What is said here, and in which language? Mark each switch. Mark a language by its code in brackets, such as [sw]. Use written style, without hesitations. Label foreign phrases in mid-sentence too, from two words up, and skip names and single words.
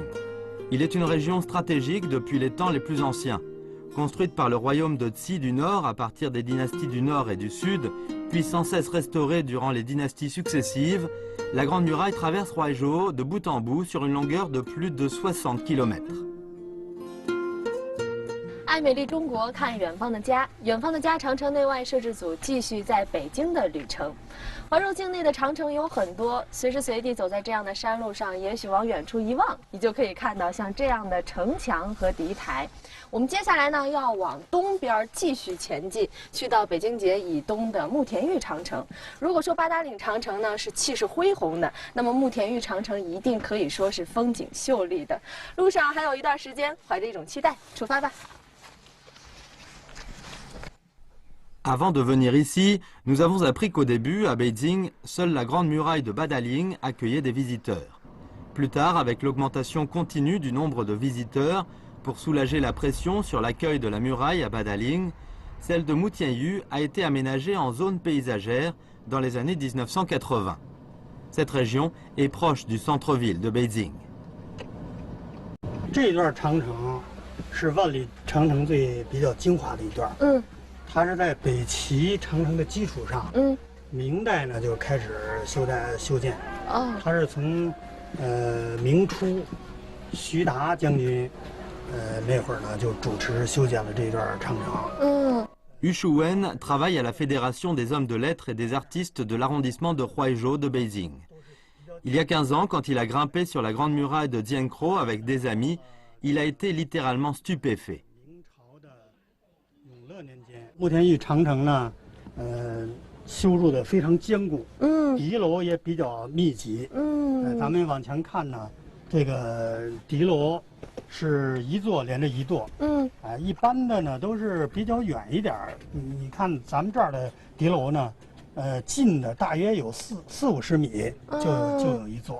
[fr] Il est une région stratégique depuis les temps les plus anciens. Construite par le royaume de Qi du Nord à partir des dynasties du Nord et du Sud, puis sans cesse restaurée durant les dynasties successives, la Grande Muraille traverse Huaizhou de bout en bout sur une longueur de plus de 60 km. [zh] 爱美丽中国，看远方的家，远方的家长城内外摄制组继续在北京的旅程。怀柔境内的长城有很多，随时随地走在这样的山路上，也许往远处一望，你就可以看到像这样的城墙和敌台。我们接下来呢，要往东边继续前进，去到北京街以东的慕田峪长城。如果说八达岭长城呢是气势恢宏的，那么慕田峪长城一定可以说是风景秀丽的。路上还有一段时间，怀着一种期待，出发吧。 [fr] Avant de venir ici, nous avons appris qu'au début, à Beijing, seule la grande muraille de Badaling accueillait des visiteurs. Plus tard, avec l'augmentation continue du nombre de visiteurs, pour soulager la pression sur l'accueil de la muraille à Badaling, celle de Moutianyu a été aménagée en zone paysagère dans les années 1980. Cette région est proche du centre-ville de Beijing. [zh] 这段长城是万里长城最比较精华的一段。它是在北齐长城的基础上，明代呢就开始修建。它是从明初徐达将军那会儿呢就主持修建了这段长城。 [fr] Yu Shuwen travaille à la Fédération des hommes de lettres et des artistes de l'arrondissement de Huaizhou de Beijing. Il y a 15 ans, quand il a grimpé sur la grande muraille de Jiankou avec des amis, il a été littéralement stupéfait. [zh] 慕田峪长城呢，修筑的非常坚固，敌楼也比较密集，咱们往前看呢，这个敌楼是一座连着一座，一般的呢都是比较远一点儿，你看咱们这儿的敌楼呢，近的大约有40-50米就有一座。